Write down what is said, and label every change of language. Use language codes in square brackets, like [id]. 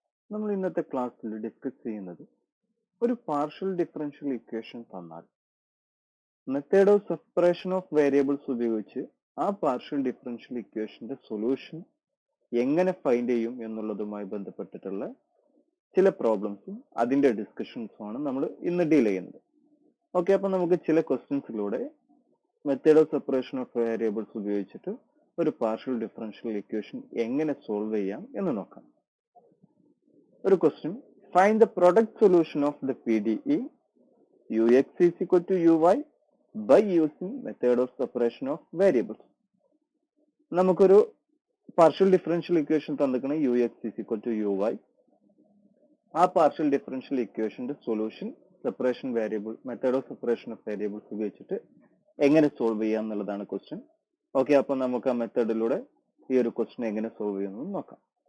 [ml] നമ്മൾ ഇന്നത്തെ ക്ലാസ്സിൽ ഡിസ്കസ് ചെയ്യുന്നത് ഒരു പാർഷ്യൽ ഡിഫറൻഷ്യൽ ഇക്വേഷൻ തന്നാൽ method of separation of variables ഉപയോഗിച്ച് ആ പാർഷ്യൽ ഡിഫറൻഷ്യൽ ഇക്വേഷന്റെ സൊല്യൂഷൻ എങ്ങനെ ഫൈൻഡ് ചെയ്യും എന്നുള്ളതുമായി ബന്ധപ്പെട്ടിട്ടുള്ള ചില പ്രോബ്ലംസും അതിന്റെ ഡിസ്കഷൻസും ആണ് നമ്മൾ ഇന്ന് ഡീൽ ചെയ്യുന്നത്. ഓക്കെ, അപ്പൊ നമുക്ക് ചില ക്വസ്റ്റ്യൻസിലൂടെ method of separation of variables ഉപയോഗിച്ചിട്ട് ഒരു പാർഷ്യൽ ഡിഫറൻഷ്യൽ ഇക്വേഷൻ എങ്ങനെ സോൾവ് ചെയ്യാം എന്ന് നോക്കാം. [en] ഒരു question, find the product solution of the PDE ux is equal to uy by using method of separation of variables. [ml] നമുക്കൊരു പാർഷ്യൽ ഡിഫറൻഷ്യൽ ഇക്വേഷൻ തന്നിരിക്കുന്ന [en] ux is equal to uy. [ml] ആ partial differential ഇക്വേഷന്റെ solution separation variable method of separation of variables ഉപയോഗിച്ചിട്ട് എങ്ങനെ solve ചെയ്യാം എന്നുള്ളതാണ് question. Okay, അപ്പൊ നമുക്ക് ആ മെത്തേഡിലൂടെ ഈ ഒരു ക്വസ്റ്റ്യൻ എങ്ങനെ സോൾവ് ചെയ്യുന്നത് നോക്കാം.